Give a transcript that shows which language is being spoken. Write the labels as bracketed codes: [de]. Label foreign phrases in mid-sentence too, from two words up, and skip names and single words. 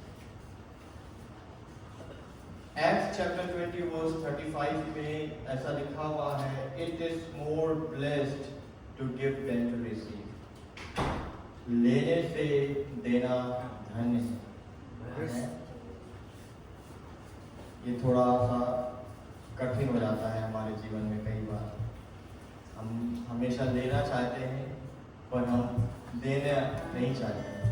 [en] Acts chapter 20 verse 35 [hi] में ऐसा लिखा हुआ है, [en] It is more blessed to give than to receive। [hi] लेने से देना धन्य है। ये थोड़ा सा कठिन हो जाता है हमारे जीवन में। कई बार हम हमेशा लेना चाहते हैं पर हम देना नहीं चाहते।